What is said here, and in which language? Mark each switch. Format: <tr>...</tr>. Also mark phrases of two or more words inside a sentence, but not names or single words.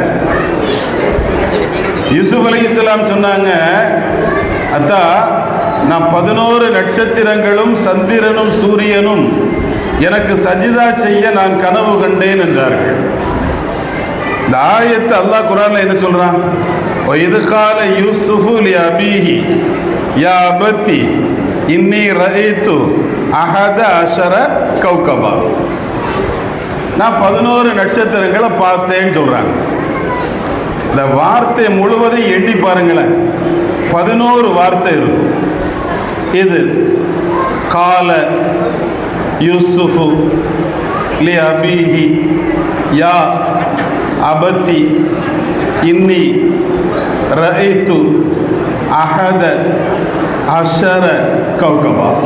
<ta>யூசுப் அலைஹிஸ்ஸலாம் சொன்னாங்க, அத்தா நான் 11 நட்சத்திரங்களும் சந்திரனும் சூரியனும் எனக்கு சஜிதா செய்ய நான் கனவு கண்டேன் என்றார்கள். இந்த ஆயத்தை அல்லாஹ் குர்ஆன்ல என்ன சொல்றான்?</ta> <ar>وَإِذْ قَالَ يُوسُفُ لِأَبِيهِ يَا أَبَتِ إِنِّي رَأَيْتُ أَحَدَ عَشَرَ كَوْكَبًا.</ar> <ta>நான் 11 நட்சத்திரங்களை பார்த்தேன்னு சொல்றாங்க. இந்த வார்த்தை முழுவதும் எண்ணி பாருங்களேன், 11 வார்த்தை இருக்கும்.</ta> <ar>இது قال يوسف لأبيه يا أبت إني رأيت أحد عشر كوكبا.</ar>